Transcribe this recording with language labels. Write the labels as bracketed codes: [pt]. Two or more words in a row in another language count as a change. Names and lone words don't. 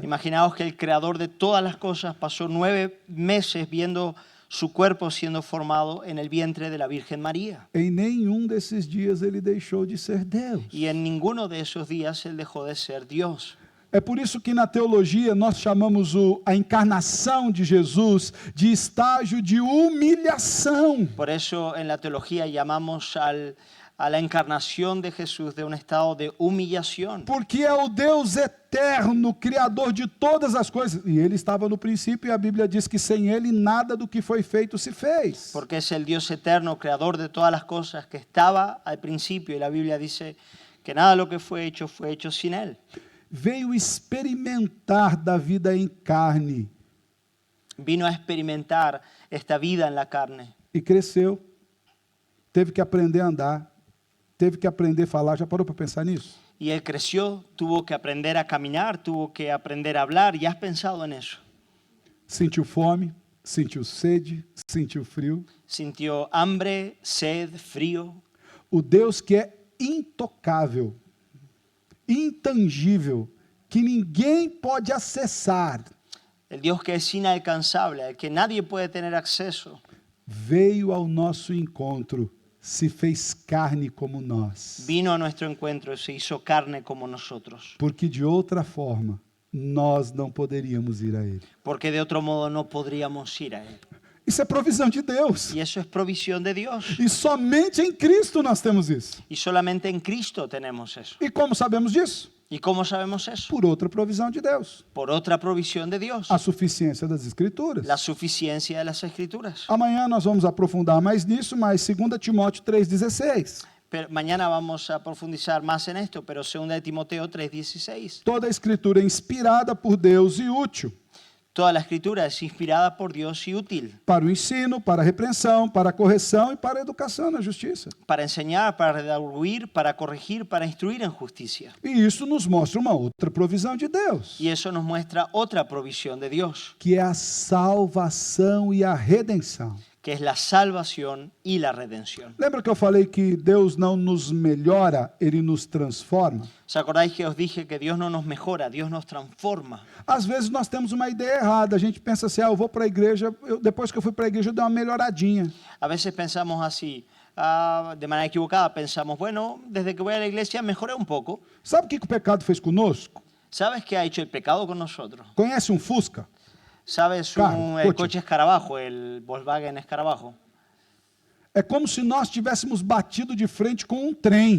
[es] Imaginaos que el creador de todas las cosas pasó 9 meses viendo su cuerpo siendo formado en el vientre de la Virgen María. [pt] Em nenhum desses dias ele deixou de ser Deus. [es] Y en ninguno de esos días él dejó de ser Dios. [pt] É por isso que na teologia nós chamamos a encarnação de Jesus de estágio de humilhação. [es] Por eso en la teología llamamos a la encarnación de Jesús de un estado de humillación. [pt] Porque é o Deus eterno, criador de todas as coisas. E ele estava no princípio e a Bíblia diz que sem ele nada do que foi feito se fez. [es] Porque es el Dios eterno, creador de todas las cosas, que estaba al principio, y la Biblia dice que nada de lo que fue hecho sin él. [pt] Veio experimentar da vida em carne [es] Vino a experimentar esta vida en la carne [pt] e cresceu. Teve que aprender a andar, teve que aprender a falar. Já parou para pensar nisso? [es] y él creció, tuvo que aprender a caminar, tuvo que aprender a hablar. ¿Ya has pensado en eso? [pt] Sentiu fome, sentiu sede, sentiu frio. [es] Sintió hambre, sed, frío. [pt] O Deus que é intocável, intangível, que ninguém pode acessar, [es] El Dios que es inalcanzable, al que nadie puede tener acceso, [pt] veio ao nosso encontro, se fez carne como nós. [es] vino a nuestro encuentro y se hizo carne como nosotros. [pt] Porque de outra forma, nós não poderíamos ir a Ele. [es] Porque de otro modo no podríamos ir a Él. [pt] Isso é provisão de Deus. [es] Y eso es provisión de Dios. [pt] E somente em Cristo nós temos isso. [es] Y solamente en Cristo tenemos eso. [pt] E como sabemos disso? [es] ¿Y cómo sabemos eso? [pt] Por outra provisão de Deus. [es] Por otra provisión de Dios. [pt] A suficiência das Escrituras. [es] La suficiencia de las Escrituras. [pt] Amanhã nós vamos aprofundar mais nisso, mas 2 Timóteo 3,16. [es] Pero mañana vamos a profundizar más en esto, pero 2 de Timoteo 3:16. [pt] Toda a Escritura é inspirada por Deus e útil [es] Toda la Escritura es inspirada por Dios y útil [pt] para o ensino, para a repreensão, para a correção e para a educação na justiça. [es] para enseñar, para redarguir, para corregir, para instruir en justicia. [pt] E isso nos mostra uma outra provisão de Deus, [es] Y eso nos muestra otra provisión de Dios, [pt] que é a salvação e a redenção. [es] que es la salvación y la redención. [pt] Lembra que eu falei que Deus não nos melhora, Ele nos transforma? [es] ¿Os acordáis que os dije que Dios no nos mejora, Dios nos transforma? [pt] Às vezes nós temos uma ideia errada, a gente pensa assim, eu vou para a igreja, depois que eu fui para a igreja eu dei uma melhoradinha. [es] A veces pensamos así, de manera equivocada, pensamos, bueno, desde que voy a la iglesia mejoré un poco. [pt] Sabe o que o pecado fez conosco? [es] ¿Sabes qué ha hecho el pecado con nosotros? [pt] Conhece um Fusca? [es] ¿Sabes Carro, el coche. coche escarabajo, el Volkswagen escarabajo? [pt] É como se nós tivéssemos batido de frente com um trem.